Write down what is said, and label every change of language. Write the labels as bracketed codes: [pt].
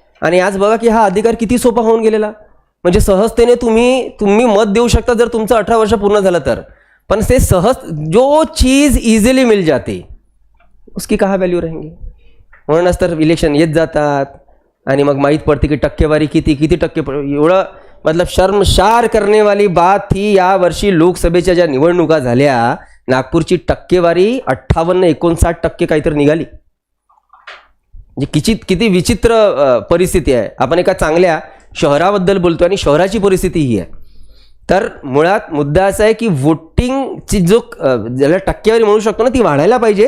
[mr] आणि आज बघा की हा अधिकार किती सोपा होऊन गेलेला. म्हणजे सहजतेने तुम्ही मत देऊ शकता जर तुमचं 18 वर्ष पूर्ण झालं तर. पण ते सहज [hi] जो चीज इझिली मिल जाते उसकी कहाँ व्हॅल्यू रहेंगी. [mr] म्हणूनच तर इलेक्शन येत जातात आणि मग माहीत पडते की टक्केवारी किती टक्के. [hi] एवढं मतलब शर्मशार करने वाली बात थी. [mr] यावर्षी लोकसभेच्या ज्या निवडणुका झाल्या, नागपूरची टक्केवारी 58-59% काहीतरी निघाली. म्हणजे किती विचित्र परिस्थिती आहे. आपण एका चांगल्या शहराबद्दल बोलतो आणि शहराची परिस्थिती ही आहे. तर मुळात मुद्दा असा आहे की वोटिंगची जो ज्याला टक्केवारी म्हणू शकतो ना ती वाढायला पाहिजे.